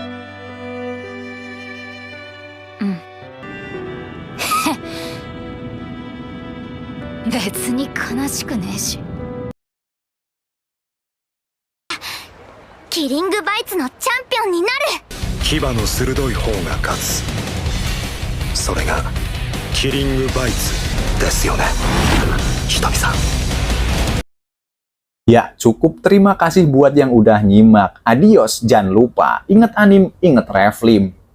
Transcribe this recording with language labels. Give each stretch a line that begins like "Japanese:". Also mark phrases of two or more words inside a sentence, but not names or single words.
Japanese: うん。別に悲しくねえし。キリングバイツのチャンピオンになる。牙の鋭い方が勝つ。それがキリングバイツですよね、ひとみさん。
Indonesian: Ya, cukup. Terima kasih buat yang udah nyimak. Adios, jangan lupa. Ingat anim, ingat Reflim.